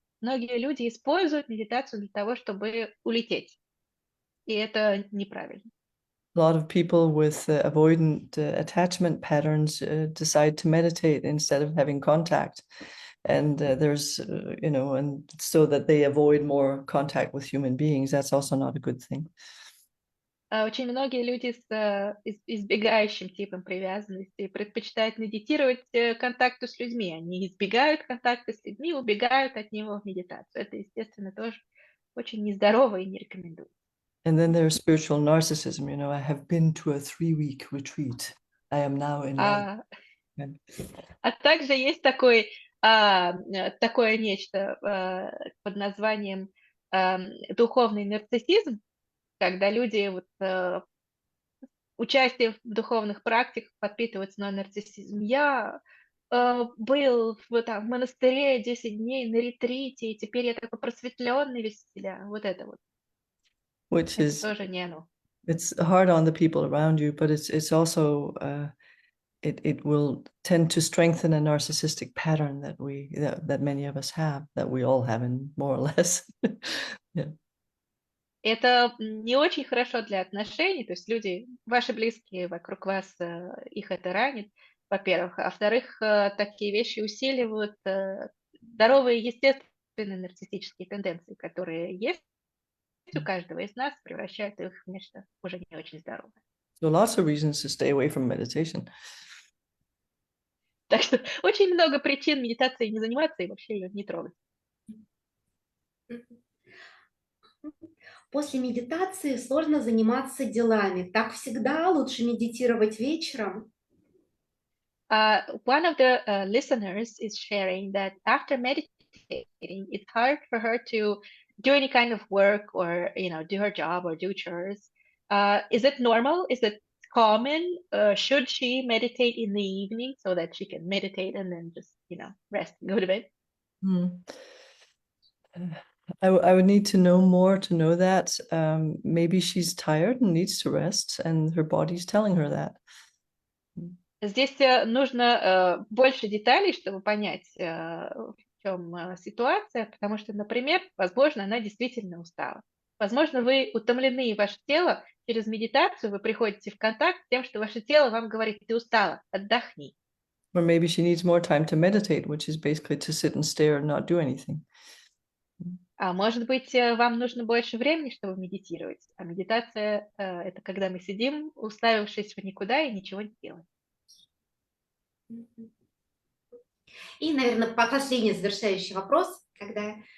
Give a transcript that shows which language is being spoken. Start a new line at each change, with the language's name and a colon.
Russian: Многие люди используют медитацию для того, чтобы улететь. И это неправильно.
English: A lot of people with avoidant attachment patterns decide to meditate instead of having contact. And there's, and so that they avoid more contact with human beings. That's also not a good thing.
Russian: Очень многие люди с избегающим типом привязанности предпочитают медитировать контакту с людьми. Они избегают контакта с людьми, убегают от него в медитацию. Это, естественно, тоже очень нездорово и не рекомендуется.
English: And then there's spiritual narcissism. I have been to a 3-week retreat. I am now enlightened.
Russian: А также есть такое нечто под названием духовный нарциссизм, когда люди участие в духовных практиках подпитывают свой нарциссизм. Я был в монастыре 10 дней на ретрите, и теперь я такой просветленный весь себя. Вот это вот.
English: Which is,
Russian: тоже не оно.
English: It's hard on the people around you, but it's also it will tend to strengthen a narcissistic pattern that many of us have, that we all have, in more or less. Yeah.
Russian: Это не очень хорошо для отношений, то есть люди, ваши близкие вокруг вас, их это ранит, во-первых. А во-вторых, такие вещи усиливают здоровые, естественные нарциссические тенденции, которые есть у каждого из нас, превращают их в нечто уже не очень здоровое.
English: So lots of reasons to stay away from meditation.
Russian: Так что очень много причин медитацией не заниматься и вообще ее не трогать. После медитации сложно заниматься делами. Так всегда лучше медитировать вечером.
English: One of the listeners is sharing that after meditating, it's hard for her to do any kind of work or, do her job or do chores. Is it normal? Is it common? Should she meditate in the evening so that she can meditate and then just, rest and go to bed? I would need to know more to know that. Maybe she's tired and needs to rest, and her body's telling her that.
Russian: Здесь нужно больше деталей, чтобы понять, в чем ситуация, потому что, например, возможно, она действительно устала. Возможно, вы утомлены, и ваше тело через медитацию вы приходите в контакт с тем, что ваше тело вам говорит: ты устала, отдохни.
English: Or maybe she needs more time to meditate, which is basically to sit and stare and not do anything.
Russian: А может быть, вам нужно больше времени, чтобы медитировать. А медитация это когда мы сидим, уставившись в никуда и ничего не делаем. И, наверное, последний завершающий вопрос, когда...